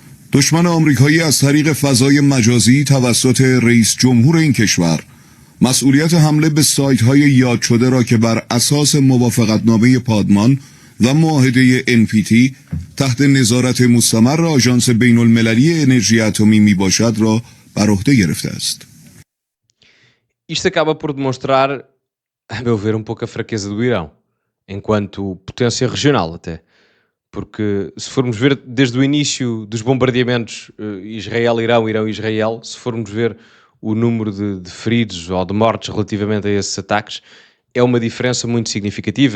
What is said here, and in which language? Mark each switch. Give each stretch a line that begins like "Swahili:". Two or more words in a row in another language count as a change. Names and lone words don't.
Persian: دشمن آمریکایی از طریق فضای مجازی توسط رئیس جمهور این کشور مسئولیت حمله به سایت‌های یاد شده را که بر اساس موافقتنامه پادمان و معاهده NPT تحت نظارت مستمر آژانس بین‌المللی انرژی اتمی میباشد را بر عهده گرفته است.
Portuguese: Isto acaba por demonstrar, a meu ver, um pouco a fraqueza do Irão, enquanto potência regional até. Porque se formos ver desde o início dos bombardeamentos Israel-Irão, Irão-Israel, se formos ver o número de feridos ou de mortes relativamente a esses ataques, é uma diferença muito significativa.